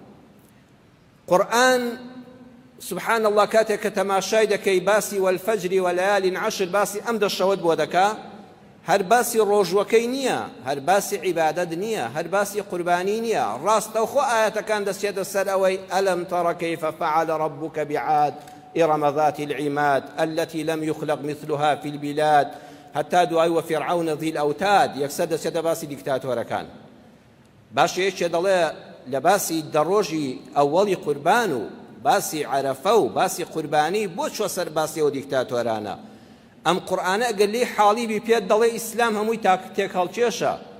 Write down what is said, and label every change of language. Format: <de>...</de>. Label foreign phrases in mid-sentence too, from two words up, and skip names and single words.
<ckb>قورئان سبحان الله کاتێک کە تەماشای دەکەی باسی</ckb> <ar>وەلفەجری وەلەیالین عەشر</ar> <ckb>باسی ئەم دەشەوت بۆ دەکا، هەر باسی ڕۆژوەکەی نییە، هەر باسی عیبادەت نییە، هەر باسی قوربانی نییە. ڕاستەوخۆ ئاەتەکان دەچێتە سەر ئەوەی</ckb> <ar>ئەلەم تەڕە کەیفە فەعەل ڕەبوکە بعاد إرم ذات العماد التي لم يخلق مثلها في البلاد</ar> <ckb>حتى دوای</ckb> <ar>وفرعون ذي الأوتاد.</ar> <ckb>یەکسەر دەچێتە باسی دیکتاتۆرەکان. باش یەکێ دەڵێ لە باسی دەڕۆژی ئەوەڵی قوربان و باسی عەرەفە و باسی قوربانی بۆ چوە سەر باسی ئەو دیکتاتۆرانە. ئەم قورئانە ئەگەر لێی حاڵی بی پێت دەڵێ ئیسلام هەمووی تێک هەڵکێشە.</ckb>